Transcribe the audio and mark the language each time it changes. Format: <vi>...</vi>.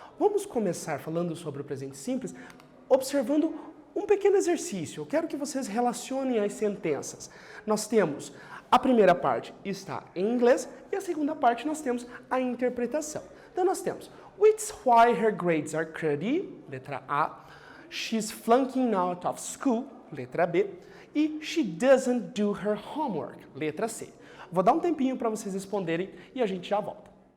<pt>Vamos começar falando sobre o presente simples, observando um pequeno exercício. Eu quero que vocês relacionem as sentenças. Nós temos a primeira parte está em inglês e a segunda parte nós temos a interpretação. Então nós temos</pt> <en>It's why her grades are cruddy,</en> <pt>letra A.</pt> <en>She's flunking out of school,</en> <pt>letra B. E</pt> <en>she doesn't do her homework,</en> <pt>letra C. Vou dar um tempinho para vocês responderem e a gente já volta.</pt>